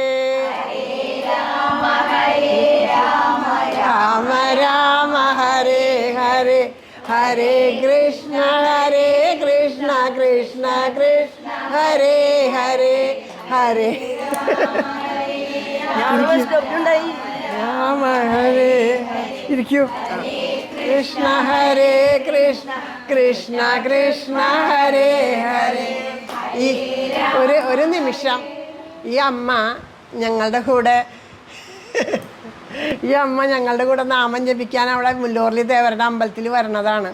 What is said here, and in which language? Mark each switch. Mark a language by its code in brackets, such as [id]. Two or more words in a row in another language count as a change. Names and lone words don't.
[sa] രാമ രാമ ഹരേ ഹരേ ഹരേ കൃഷ്ണ കൃഷ്ണ കൃഷ്ണ ഹരേ ഹരേ ഹരേ. രാമ ഹരേ ഇരിക്കൂ. കൃഷ്ണ കൃഷ്ണ ഹരേ ഹരേ. [ml] ഒരു നിമിഷം ഈ അമ്മ ഞങ്ങളുടെ കൂടെ നാമം ജപിക്കാൻ അവിടെ മുല്ലൂർലി ദേവരുടെ അമ്പലത്തിൽ വരണതാണ്.